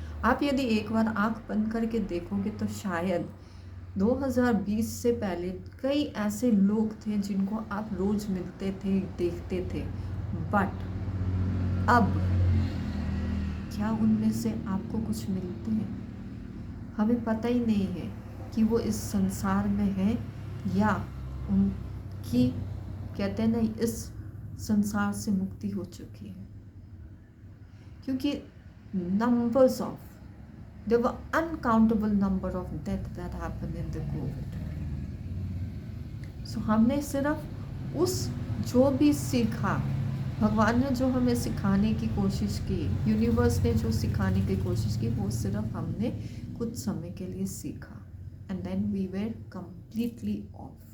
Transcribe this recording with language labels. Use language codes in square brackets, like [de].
[hi] आप यदि एक बार आंख बंद करके देखोगे तो शायद 2020 से पहले कई ऐसे लोग थे जिनको आप रोज मिलते थे, देखते थे, बट अब क्या उनमें से आपको कुछ मिलते हैं? हमें पता ही नहीं है कि वो इस संसार में है या उनकी कहते हैं ना इस संसार से मुक्ति हो चुकी है. [en] क्योंकि numbers of there were uncountable number of death that happened in the COVID. [hi] So हमने सिर्फ उस जो भी सीखा, भगवान ने जो हमें सिखाने की कोशिश की, यूनिवर्स ने जो सिखाने की कोशिश की, वो सिर्फ हमने कुछ समय के लिए सीखा [en] And then we were completely off.